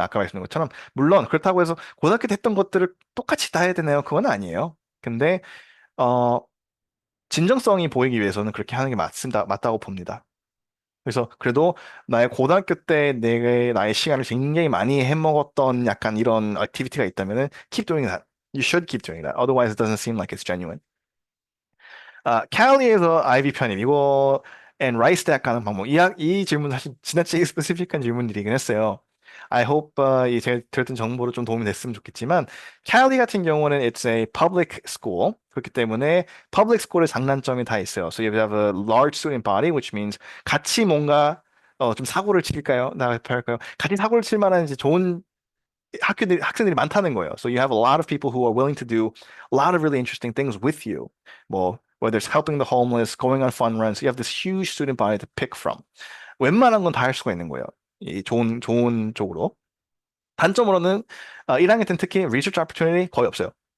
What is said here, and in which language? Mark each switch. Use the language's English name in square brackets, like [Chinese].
[Korean] 아까 말씀드린 것처럼 물론 그렇다고 해서 고등학교 때 했던 것들을 똑같이 다 해야 되나요? 그건 아니에요. 근데 어, 진정성이 보이기 위해서는 그렇게 하는 게 맞다고 봅니다. 그래서 그래도 나의 고등학교 때 나의 시간을 굉장히 많이 해먹었던 약간 이런 액티비티가 있다면은 [English] keep doing that. You should keep doing that. Otherwise, it doesn't seem like it's genuine. [Korean] 캘리에서 아이비 편입 이거 and 라이스 대학 가는 방법 이 질문 사실 지나치게 스페시픽한 질문들이긴 했어요. [English] I hope [Korean] 이 제가 들었던 정보로 좀 도움이 됐으면 좋겠지만 캘리 같은 경우는 [English] it's a public school [Korean] 그렇기 때문에 public school의 장단점이 다 있어요. [English] So you have a large student body, which means [Korean] 같이 뭔가 좀 사고를 칠까요? 할까요? 같이 사고를 칠 만한 이제 좋은 학생들이 많다는 거예요. [English] So you have a lot of people who are willing to do a lot of really interesting things with you. 뭐 whether it's helping the homeless, going on fun runs, you have this huge student body to pick from. [Korean] 웬만한 건 다 할 수가 있는 거예요. 이 좋은 쪽으로. 단점으로는 1학년 때는 특히 research opportunity 거의 없어요.